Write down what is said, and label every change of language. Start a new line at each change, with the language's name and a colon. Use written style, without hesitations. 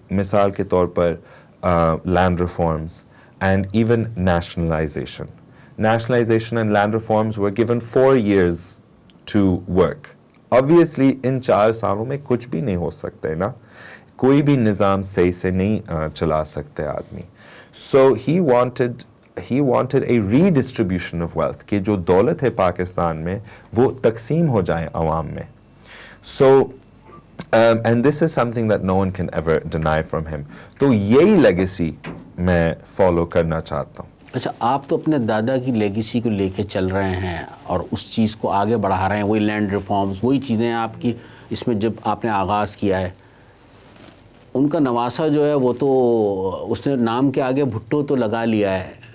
Urdu: مثال کے طور پر
English: Land reforms and even nationalization. Nationalization and land reforms were given 4 years to work.
Urdu: Obviously ان 4 سالوں میں کچھ بھی نہیں ہو سکتا ہے نا, کوئی بھی نظام صحیح سے نہیں چلا سکتے آدمی.
English: So he wanted a redistribution of wealth
Urdu: کہ جو دولت ہے پاکستان میں وہ تقسیم ہو جائیں عوام میں.
English: So and this is something that no one can ever deny from him.
Urdu: تو یہی لیگیسی میں فالو کرنا چاہتا ہوں. اچھا, آپ تو اپنے دادا کی لیگیسی کو لے کے چل رہے ہیں اور اس چیز کو آگے بڑھا رہے ہیں, وہی لینڈ ریفارمز, وہی چیزیں آپ کی اس میں جب آپ نے آغاز کیا ہے. ان کا نواسا جو ہے وہ تو اس نے نام کے آگے بھٹو تو لگا لیا ہے.